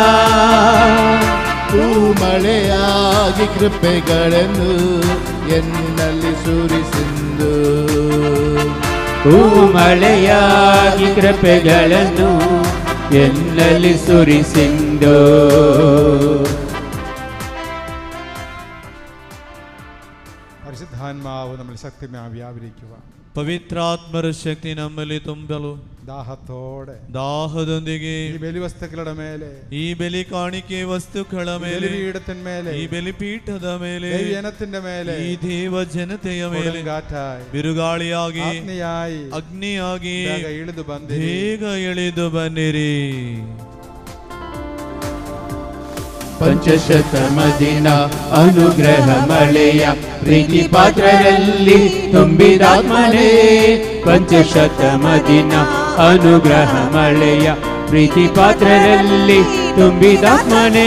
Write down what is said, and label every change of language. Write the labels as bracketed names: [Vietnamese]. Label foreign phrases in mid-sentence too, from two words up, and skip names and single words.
[Kannada] ಮಳೆಯಾಗಿ ಕೃಪೆಗಳನ್ನು ಎನ್ನಲ್ಲಿ ಸುರಿಸಿಂದು, ಮಳೆಯಾಗಿ ಕೃಪೆಗಳನ್ನು ಎನ್ನಲ್ಲಿ ಸುರಿಸಿಂದು. [Malayalam] പരിശുദ്ധാത്മാവ് നമ്മൾ ശക്തിമായി വ്യാപരിക്കുക. പവിത്രാത്മര ശക്തി നമ്മിൽ ತುಂಬಲು ദാഹത്തോടെ [Kannada] ದಾಹದೊಂದಿಗೆ [Malayalam] ഈ ബലിവസ്തുക്കളുടെ മേലെ, [Kannada] ಈ ಬಲಿ ಕಾಣಿಕೆ ವಸ್ತುಗಳ ಮೇಲೆ, [Malayalam] ബലിപീഠത്തിന്മേലെ, [Kannada] ಈ ಬಲಿಪೀಠದ ಮೇಲೆ, [Malayalam] ദൈവജനത്തിന്റെ മേലെ, [Kannada] ಈ ದೇವಜನತೆಯ ಮೇಲೆ [Malayalam] കാറ്റായി, [Kannada] ಬಿರುಗಾಳಿಯಾಗಿ, ಅಗ್ನಿಯಾಗಿ ಬೇಗ ಇಳಿದು ಬನ್ನಿರಿ. ಪಂಚಶತಮದಿನ ಅನುಗ್ರಹ ಮಳೆಯ ಪ್ರೀತಿ ಪಾತ್ರರಲ್ಲಿ ತುಂಬಿದಾತ್ಮನೇ, ಪಂಚಶತಮದಿನ ಅನುಗ್ರಹ ಮಳೆಯ ಪ್ರೀತಿ ಪಾತ್ರರಲ್ಲಿ ತುಂಬಿದಾತ್ಮನೇ.